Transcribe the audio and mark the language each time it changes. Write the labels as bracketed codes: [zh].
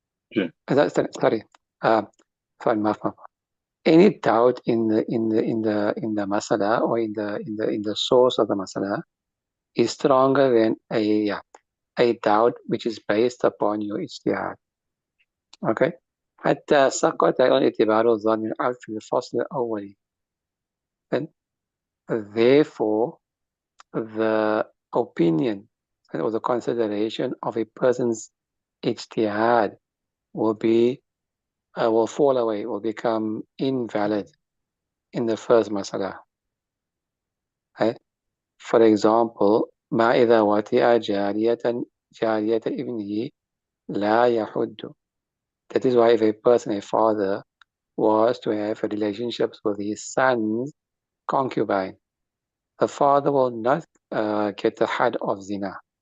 [en] Yeah. Sorry. Any doubt in the masala or in the source of the masala is stronger than a doubt which is based upon your ijtihad. Okay? [ar] حتى سقط اعتبار الظن العام في الفصل الأول. [en] And therefore, the opinion or the consideration of a person's ijtihad will fall away, will become invalid in the first masala. Right? For example, [ar] ما إذا وطئ جارية ابنه لا يحد. [en] That is why if a person, a father, was to have relationships with his son's concubine, the father will not get the had of zina.